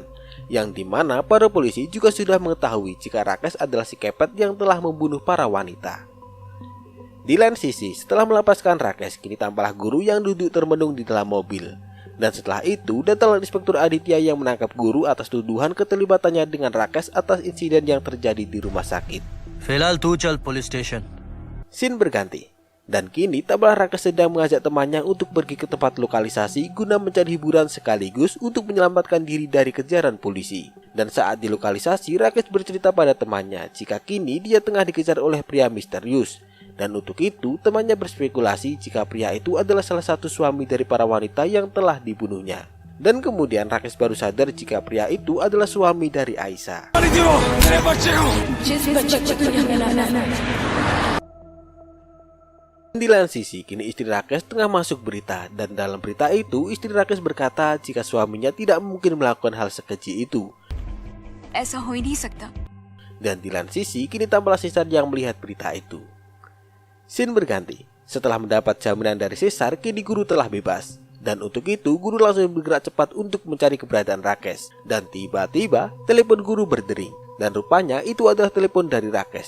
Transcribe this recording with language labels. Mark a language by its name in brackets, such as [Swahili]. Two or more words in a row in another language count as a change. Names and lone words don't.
[Indonesian] Yang dimana para polisi juga sudah mengetahui jika Rakesh adalah si kepet yang telah membunuh para wanita. Di lain sisi, setelah melepaskan Rakesh, kini tampaklah guru yang duduk termenung di dalam mobil. Dan setelah itu, datanglah Inspektur Aditya yang menangkap guru atas tuduhan keterlibatannya dengan Rakesh atas insiden yang terjadi di rumah sakit. [Hindi] फिलहाल तू चल [English] police station. [Indonesian] Scene berganti, dan kini tampaklah Rakesh sedang mengajak temannya untuk pergi ke tempat lokalisasi guna mencari hiburan sekaligus untuk menyelamatkan diri dari kejaran polisi. Dan saat di lokalisasi, Rakesh bercerita pada temannya jika kini dia tengah dikejar oleh pria misterius. Dan untuk itu, temannya berspekulasi jika pria itu adalah salah satu suami dari para wanita yang telah dibunuhnya. Dan kemudian Rakesh baru sadar jika pria itu adalah suami dari Aisyah. Di lain sisi, kini istri Rakesh tengah masuk berita. Dan dalam berita itu, istri Rakesh berkata jika suaminya tidak mungkin melakukan hal sekeji itu. [Hindi] ऐसा हो ही नहीं सकता. [Indonesian] Dan di lain sisi, kini tampaklah Caesar yang melihat berita itu. Scene berganti. Setelah mendapat jaminan dari Caesar, kini guru telah bebas. Dan untuk itu, guru langsung bergerak cepat untuk mencari keberadaan Rakesh. Dan tiba-tiba, telepon guru berdering. Dan rupanya itu adalah telepon dari Rakesh.